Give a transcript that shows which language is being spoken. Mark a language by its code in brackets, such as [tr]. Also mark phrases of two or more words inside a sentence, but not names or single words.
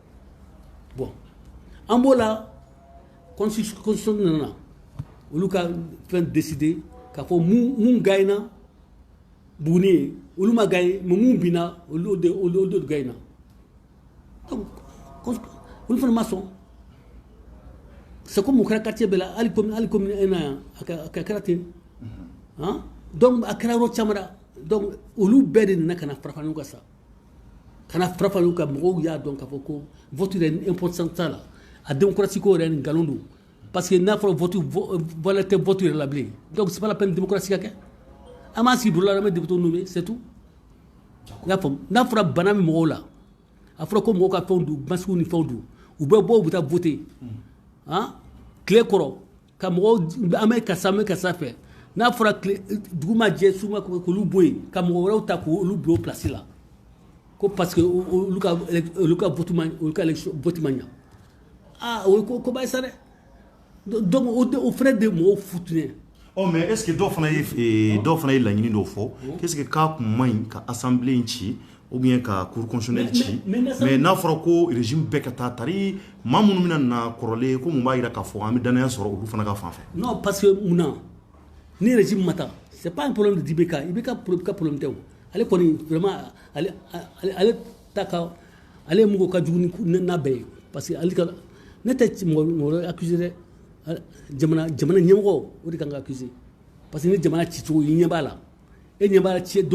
[bm] bon an b'o la constitution nana olu ka fɛn décider k'a fɔ mun gagnera Buguni ye olu ma [fr] gagné mais [bm] mun binna olu de gagnera donc olu fana ma sɔn [fr] c'est comme [bm] o kɛra quartier bɛɛ la hali commune 1 na yan a kɛra ten donc a kɛra yɔrɔ caman na donc olu bɛɛ de nana ka na fara ɲɔgɔn kan sa kana frappe lu ka mɔgɔw y'a dɔn k'a fɔ ko vote yɛrɛ importance t'a la a démocratie ko yɛrɛ ni nkalon don [fr] parce que [bm] n'a fɔra vote valeur tɛ vote yɛrɛ la bilen [fr] donc c'est pas la peine démocratie [bm] ka kɛ an b'a sigi bolo la an bɛ [fr] député nommé c'est tout [bm] i y'a faamu n'a fɔra bana min mɔgɔw la a fɔra ko mɔgɔw ka fɛnw don masques ni fɛnw don u bɛ bɔ u bɛ taa voter han tile kɔrɔ ka mɔgɔw an bɛ karisa fɛ n'a fɔra dugu ma jɛ su ma k'olu bɔ yen ka mɔgɔ wɛrɛw ta k'olu bila o place la ko [fr] parce que [bm] olu ka vote ma ɲa ah o ye ko ba ye sa dɛ donc o fana de mɔgɔw futunɛ. [fr] Mais est-ce que [bm] dɔw fana ye laɲini dɔw fɔ [fr] qu'est-ce que [bm] k'a kun man ɲi ka assemblée in ci [fr] ou bien [bm] ka [fr] cour constitutionnelle [bm] ci mais n'a fɔra ko régime bɛɛ ka taa tari maa minnu bɛna na kɔrɔlen ko mun b'a jira k'a fɔ an bɛ danaya sɔrɔ olu fana ka fan fɛ. [fr] Non parce que [bm] munna ni régime ma taa [fr] c'est pas un problème de IBK [bm] problème tɛ o ale kɔni vraiment ale ta ka ale mun ko ka jugu ni n'a bɛɛ ye [fr] parce que [bm] ale ka ne tɛ mɔgɔ accusé dɛ jamana ɲɛmɔgɔ o de kan ka accusé [fr] parce que [bm] ni jamana cicogo i ɲɛ b'a la e ɲɛ b'a la ci don